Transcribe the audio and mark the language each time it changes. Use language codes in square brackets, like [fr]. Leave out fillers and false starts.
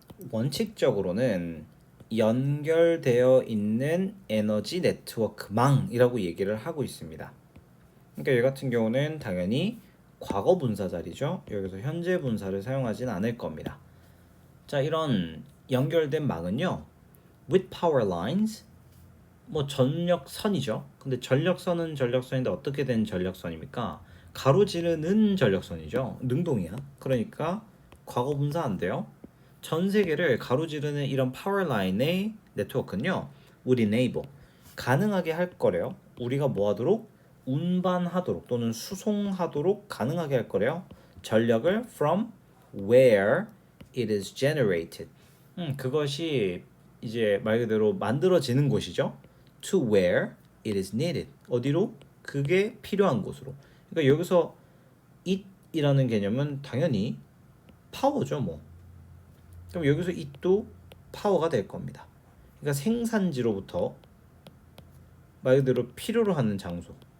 [ko] 원칙적으로는 연결되어 있는 에너지 네트워크망이라고 얘기를 하고 있습니다. 그러니까 얘 같은 경우는 당연히 과거 분사 자리죠. 여기서 현재 분사를 사용하진 않을 겁니다. 자, 이런 연결된 망은요. [en] with power lines [ko] 뭐 전력선이죠. 근데 전력선은 전력선인데 어떻게 된 전력선입니까? 가로지르는 전력선이죠. 능동이야. 그러니까 과거 분사 안 돼요. 전 세계를 가로지르는 이런 파워라인의 네트워크는요. 우리 enable 가능하게 할 거래요. 우리가 뭐 하도록? 운반하도록 또는 수송하도록 가능하게 할 거래요. 전력을 [en] from where it is generated. [ko] 그것이 이제 말 그대로 만들어지는 곳이죠. [en] to where it is needed. [ko] 어디로? 그게 필요한 곳으로. 그러니까 여기서 it이라는 개념은 당연히 파워죠, 뭐. 그럼 여기서 it도 파워가 될 겁니다. 그러니까 생산지로부터 말 그대로 필요로 하는 장소.